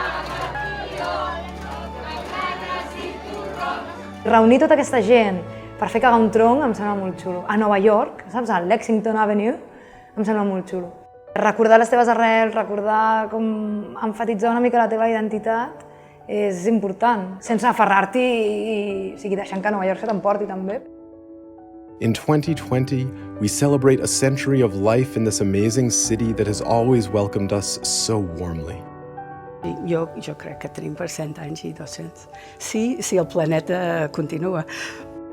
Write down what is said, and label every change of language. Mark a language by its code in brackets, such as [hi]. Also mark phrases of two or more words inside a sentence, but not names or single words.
[ca] Reunir tota aquesta gent per fer cagar un tronc em sembla molt xulo. A Nova York, saps, a Lexington Avenue, em sembla molt xulo. Recordar les teves arrels, recordar com emfatitzar una mica la teva identitat és important, sense aferrar-t'hi i deixant que Nova York se t'emporti també. [en] In 2020, we celebrate a century of life in this amazing city that has always welcomed us so warmly. [ca] Jo crec que tenim per 100 anys i 200. Sí, el planeta continua,